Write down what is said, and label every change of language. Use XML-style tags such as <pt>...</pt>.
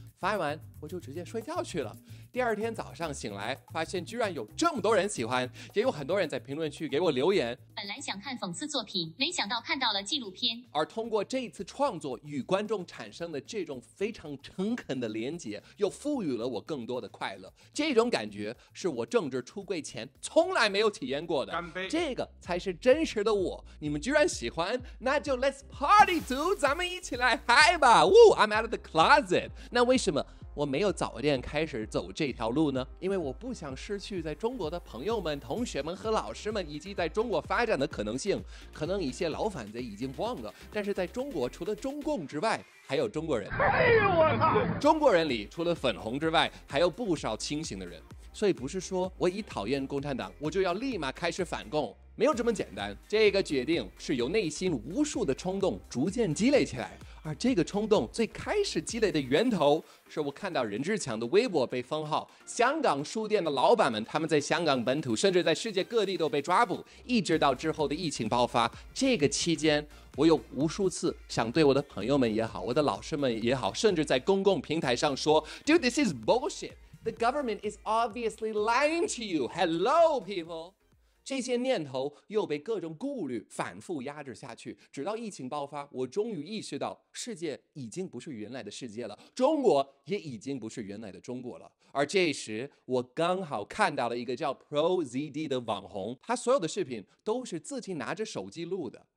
<zh>发完我就直接睡觉去了。第二天早上醒来，发现居然有这么多人喜欢，也有很多人在评论区给我留言。本来想看讽刺作品，没想到看到了纪录片。而通过这一次创作与观众产生的这种非常诚恳的连结，又赋予了我更多的快乐。这种感觉是我政治出柜前从来没有体验过的。干杯！这个才是真实的我。你们居然喜欢，那就</zh> <en>Let's party dude，</en> <zh>咱们一起来嗨吧！</zh> <en>I'm out of the closet。</en> <zh>那为什么我没有早点开始走这条路呢？因为我不想失去在中国的朋友们、同学们和老师们，以及在中国发展的可能性。可能一些老反贼已经忘了，但是在中国除了中共之外，还有中国人。哎呦我操！中国人里除了粉红之外，还有不少清醒的人。所以不是说我一讨厌共产党，我就要立马开始反共，没有这么简单。这个决定是由内心无数的冲动逐渐积累起来。而这个冲动最开始积累的源头，是我看到任志强的微博被封号，香港书店的老板们他们在香港本土甚至在世界各地都被抓捕，一直到之后的疫情爆发。这个期间，我有无数次想对我的朋友们也好，我的老师们也好，甚至在公共平台上说</zh> <en>Dude, this is bullshit. The government is obviously lying to you. Hello, people.</en> <zh>这些念头又被各种顾虑反复压制下去，直到疫情爆发，我终于意识到世界已经不是原来的世界了，中国也已经不是原来的中国了。而这时我刚好看到了一个叫 ProZD 的网红，他所有的视频都是自己拿着手机录的。</zh>